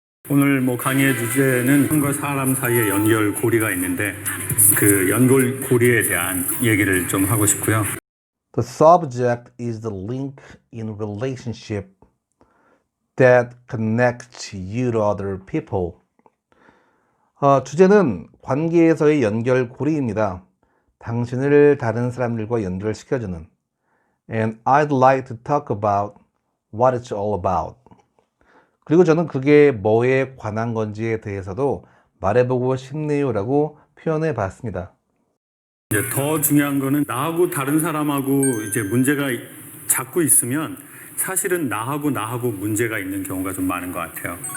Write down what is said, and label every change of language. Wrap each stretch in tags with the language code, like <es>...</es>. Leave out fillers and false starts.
<ko>오늘 강의의 주제는 사람과 사람 사이의 연결고리가 있는데 그 연결고리에 대한 얘기를 좀 하고 싶고요.</ko> <en>The subject is the link in relationship that connects you to other people.</en> <ko>주제는 관계에서의 연결고리입니다. 당신을 다른 사람들과 연결시켜주는.</ko> <en>And I'd like to talk about what it's all about.</en> <ko>그리고 저는 그게 뭐에 관한 건지에 대해서도 말해보고 싶네요라고 표현해 봤습니다. 더 중요한 거는 나하고 다른 사람하고 이제 문제가 자꾸 있으면 사실은 나하고 문제가 있는 경우가 좀 많은 것 같아요.</ko>